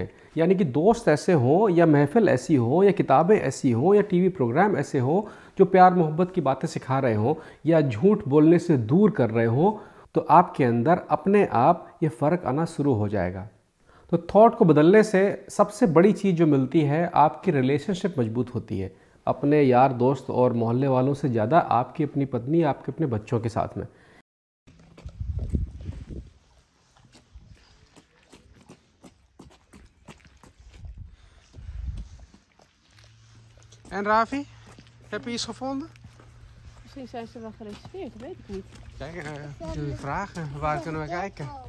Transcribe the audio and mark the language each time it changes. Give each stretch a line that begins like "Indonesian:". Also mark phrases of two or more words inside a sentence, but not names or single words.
Hindi: यानी कि दोस्त ऐसे हों या महफ़िल ऐसी हो या किताबें ऐसी हों या टीवी प्रोग्राम ऐसे हों जो प्यार मोहब्बत की बातें सिखा रहे हों या झूठ बोलने से दूर कर रहे हों, तो आपके अंदर अपने आप ये फ़र्क आना शुरू हो जाएगा। तो थॉट को बदलने से सबसे बड़ी चीज़ जो मिलती है, आपकी रिलेशनशिप मजबूत होती है अपने यार दोस्त और मोहल्ले वालों से ज़्यादा आपकी अपनी पत्नी, आपके अपने बच्चों के साथ में।
Dutch: En Ravi, heb je iets gevonden? Misschien zijn ze wel gereserveerd, dat weet ik niet. Kijk, jullie vragen, waar kunnen we kijken?